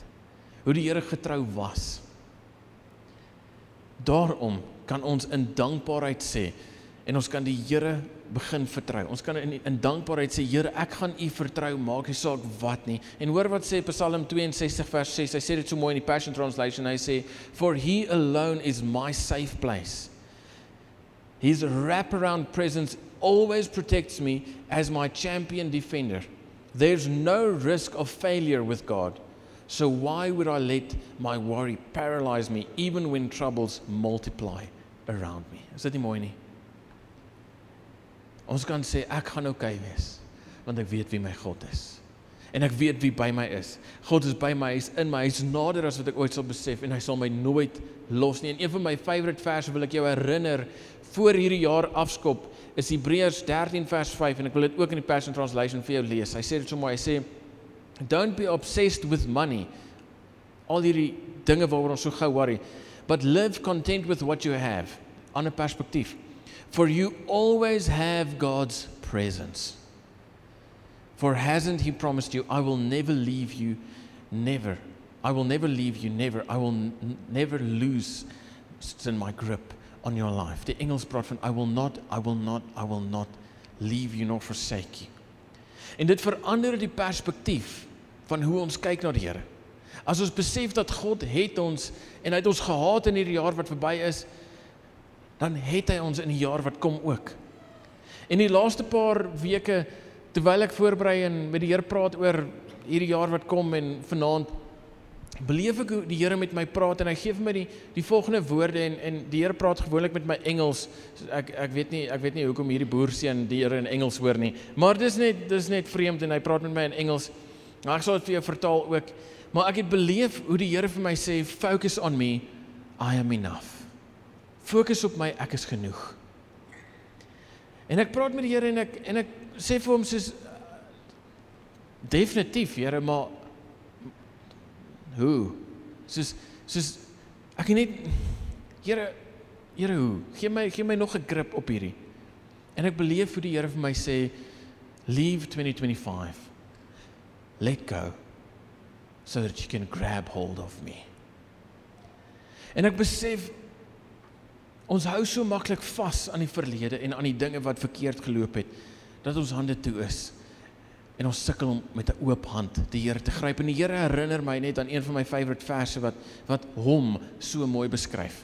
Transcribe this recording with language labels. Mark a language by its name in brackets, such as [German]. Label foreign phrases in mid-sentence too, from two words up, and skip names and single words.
[Afrikaans] Hoe die Here getrou was. Daarom kan ons in dankbaarheid sê, en ons kan die Here begin vertrou. Ons kan in dankbaarheid sê, Here, ek gaan U vertrou, maak nie saak wat nie. En hoor wat sê Psalm 62 vers 6, hy sê dit so mooi in die Passion Translation, hy sê, [English] for He alone is my safe place. His wraparound presence always protects me as my champion defender. There's no risk of failure with God. So why would I let my worry paralyze me even when troubles multiply around me? [Afrikaans] Is dit nie mooi nie? Ons kan sê, ek gaan okay wees, want ek weet wie my God is. En ek weet wie by my is. God is by my, hy is in my, hy is nader as wat ek ooit sal besef, en hy sal my nooit los nie. En een van my favorite verse wil ek jou herinner, voor hierdie jaar afskop, is Hebreërs 13 vers 5, en ek wil dit ook in die Passion Translation vir jou lees. Hy sê dit so mooi, hy sê, [English] don't be obsessed with money, [Afrikaans] al hierdie dinge waaroor ons so gou worry, [English] but live content with what you have, [Afrikaans] ander perspektief. [English] For you always have God's presence. For hasn't He promised you, I will never leave you, never. I will never leave you, never. I will never lose in my grip on your life. [Afrikaans] Die Engels praat van, [English] I will not leave you nor forsake you. [Afrikaans] En dit verander die perspektief van hoe ons kyk na die Here. As ons besef dat God het ons, en hy het ons gehaat in hierdie jaar wat verby is, dan het hy ons in die jaar wat kom ook. En die laaste paar weke, terwyl ek voorberei en met die Here praat oor hierdie jaar wat kom en vanaand, beleef ek hoe die Here met my praat en hy gee vir my die volgende woorde en die Here praat gewoonlik met my Engels. Ek weet nie hoekom hierdie boerseun die Here in Engels hoor nie, maar dis net vreemd en hy praat met my in Engels. Nou ek sal dit vir jou vertaal ook, maar ek het beleef hoe die Here vir my sê, [English] focus on me, I am enough. [Afrikaans] Fokus op my, ek is genoeg. En ek praat met die Here en ek sê vir hom soos, definitief Here, maar hoe? Soos ek net, Here hoe? Gee my nog 'n grip op hierdie. En ek beleef hoe die Here vir my sê, [English] leave 2025. Let go. so that you can grab hold of me. [Afrikaans] En ek besef, ons hou so maklik vas aan die verlede en aan die dinge wat verkeerd geloop het, dat ons hande toe is. En ons sukkel om met 'n oop hand die Here te gryp. En die Here herinner my net aan een van my favorite verse wat hom so mooi beskryf.